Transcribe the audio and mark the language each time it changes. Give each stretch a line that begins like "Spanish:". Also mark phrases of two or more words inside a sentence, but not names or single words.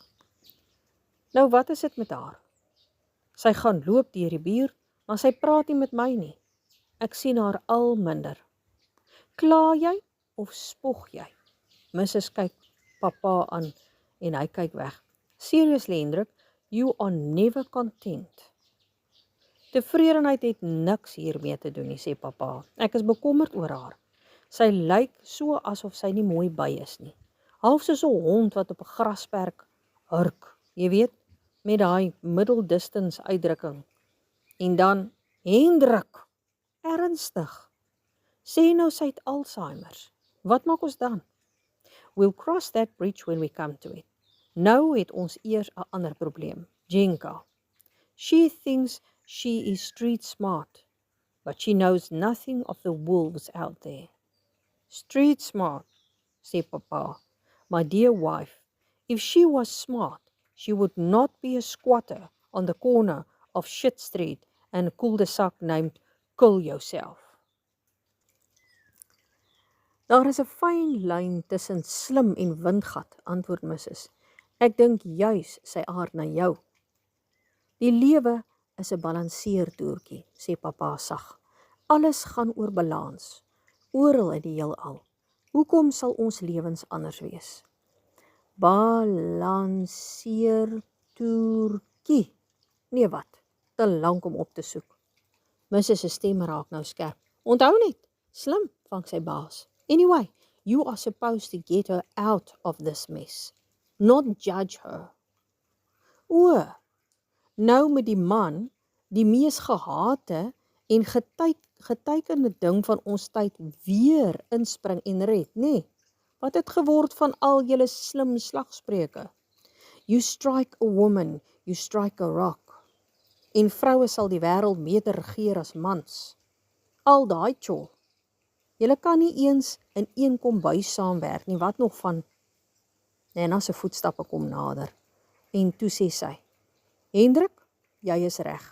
Afrikaans: Nou wat is dit met haar? Sy gaan loop deur die buurt, maar sy praat nie met my nie. Ek sien haar al minder. Kla jy of spog jy? Mrs. kyk papa aan en hy kyk weg.
English: Seriously, Hendrik, you are never content.
Afrikaans: Tevredenheid het niks hiermee te doen nie, sê papa. Ek is bekommerd oor haar. Sy lyk so asof sy nie mooi by is nie. Half soos 'n hond wat op 'n grasperk hurk, jy weet, met daai
English: middle distance
Afrikaans: uitdrukking. En dan, Hendrik, ernstig. Sê nou sy het Alzheimer's. Wat maak ons dan?
English: We'll cross that bridge when we come to it.
Afrikaans: Nou het ons eers 'n ander probleem, Jenka.
English: She thinks she is street smart, but she knows nothing of the wolves out there. Street smart,
Afrikaans: sê papa.
English: My dear wife, if she was smart, she would not be a squatter on the corner of Shit Street and a cul-de-sac named Kill Yourself.
Afrikaans: Daar is 'n fyn lyn tussen slim en windgat, antwoord Mrs. Ek dink juis sy aard na jou, Die lewe is 'n balanseertoertjie, sê pappa sag. Alles gaan oor balans, oral in die heelal. Hoekom sal ons lewens anders wees? Balanseertoertjie. Nee wat, te lank om op te soek. Mrs. se stem raak nou skerp. Onthou net, slim, vang sy baas.
English: Anyway, you are supposed to get her out of this mess, not judge her.
Afrikaans: O, nou met die man, die mees gehate en getekende ding van ons tyd weer inspring en red, nê? Wat het geword van al julle slim slagspreuke?
English: You strike a woman, you strike a rock.
Afrikaans: En vroue sal die wêreld beter regeer as mans. Al daai tjol. Julle kan nie eens in een kombuis saamwerk nie, wat nog van? Nena se voetstappe kom nader. En toe sê sy, Hendrik, jy is reg.